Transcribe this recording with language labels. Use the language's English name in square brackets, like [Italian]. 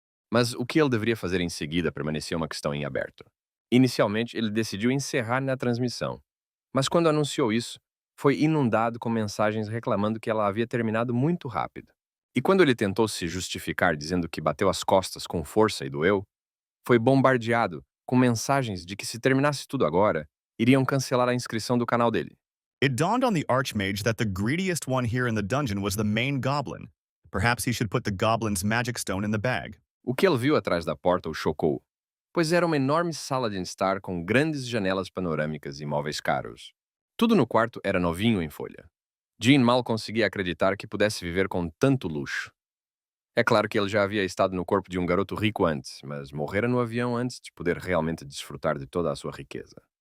[Portuguese] Mas o que ele deveria fazer em seguida permanecia uma questão em aberto. Inicialmente, ele decidiu encerrar na transmissão, mas quando anunciou isso, foi inundado com mensagens reclamando que ela havia terminado muito rápido. E quando ele tentou se justificar dizendo que bateu as costas com força e doeu, foi bombardeado com mensagens de que se terminasse tudo agora, iriam cancelar a inscrição do canal dele. [English] It dawned on the Archmage that the greediest one here in the dungeon was the main goblin. Perhaps he should put the goblin's magic stone in the bag. [Portuguese] O que ele viu atrás da porta o chocou, pois era uma enorme sala de estar com grandes janelas panorâmicas e móveis caros. Tudo no quarto era novinho em folha. Jean mal conseguia acreditar que pudesse viver com tanto luxo. É claro que ele já havia estado no corpo de um garoto rico antes, mas morrera no avião antes de poder realmente desfrutar de toda a sua riqueza.